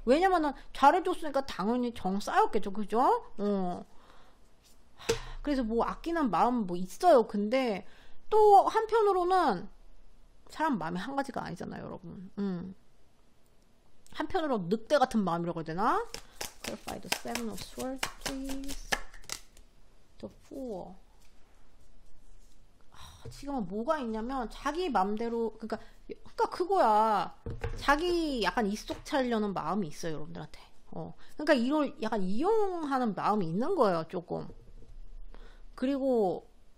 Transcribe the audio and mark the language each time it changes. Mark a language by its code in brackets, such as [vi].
[ko] 왜냐면은 잘해줬으니까 당연히 정 쌓였겠죠. 그죠? 그래서 뭐 아끼는 마음 뭐 있어요. 근데 또 한편으로는 사람 마음이 한 가지가 아니잖아요, 여러분. 한편으로 늑대 같은 마음이라고 해야 되나? [en] Clarify the Seven of Swords, please. The Fool. [ko] 지금은 뭐가 있냐면 자기 맘대로 그러니까 그거야. 자기 약간 입속 차려는 마음이 있어요, 여러분들한테. 그러니까 이걸 약간 이용하는 마음이 있는 거예요, 조금. 그리고